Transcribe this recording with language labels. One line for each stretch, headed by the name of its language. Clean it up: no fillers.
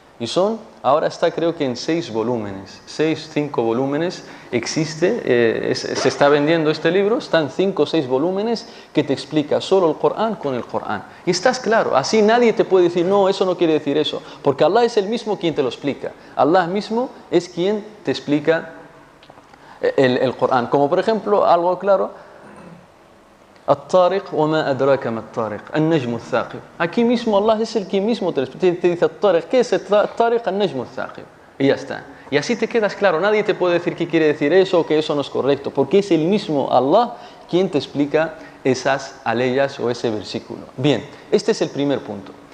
Spanish: Y ahora está creo que en 5 volúmenes existe, se está vendiendo este libro, están 5 o 6 volúmenes que te explica solo el Corán con el Corán. Y estás claro, así nadie te puede decir, no, eso no quiere decir eso, porque Allah es el mismo quien te lo explica. Allah mismo es quien te explica el Corán. Como por ejemplo, algo claro,
Arabic: الطارق وما أدراك ما الطارق النجم الثاقب.
Spanish: Aquí mismo Allah es el que mismo te dice الطارق. ¿Qué es الطارق?
Arabic: النجم الثاقب.
Spanish: Y ya está. Y así te quedas claro. Nadie te puede decir qué quiere decir eso o que eso no es correcto, porque es el mismo Allah quien te explica esas aleyas o ese versículo. Bien, este es el primer punto.